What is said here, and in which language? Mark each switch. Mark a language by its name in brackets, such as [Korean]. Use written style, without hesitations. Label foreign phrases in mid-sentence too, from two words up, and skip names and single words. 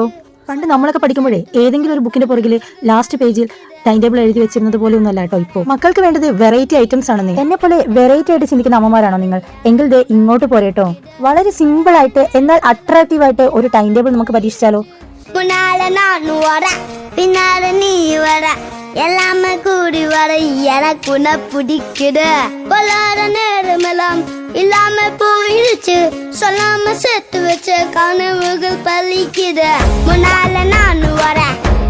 [Malayalam] പണ്ട് നമ്മളൊക്കെ പഠിക്കുമ്പോഴേ ഏതെങ്കിലും ഒരു ബുക്കിന്റെ പുറകിൽ ലാസ്റ്റ് പേജിൽ [English] time table [Malayalam] എഴുതി വെച്ചിരുന്നത് പോലെ ഒന്നല്ല കേട്ടോ ഇപ്പോൾ. മക്കൾക്ക് വേണ്ടത് [English] variety items [Malayalam] ആണ്. എന്നെ പോലെ വെറൈറ്റി ആയിട്ട് ചിന്തിക്കുന്ന അമ്മമാരാണോ നിങ്ങൾ? എങ്കിൽ ദേ ഇങ്ങോട്ട് പോരേട്ടോ. വളരെ സിമ്പിൾ ആയിട്ട് എന്നാൽ അട്രാക്റ്റീവ് ആയിട്ട് ഒരു [English] time table [Malayalam] നമുക്ക് പരീക്ഷിച്ചാലോ? [Tamil] எல்லாமே கூடி வர எனக்கு உன்னை பிடிக்குது. பலர நேரமெல்லாம் இல்லாம போயிடுச்சு. சொல்லாம சேர்த்து வச்ச கனவுகள் பலிக்குது. முன்னால நான் வரேன்.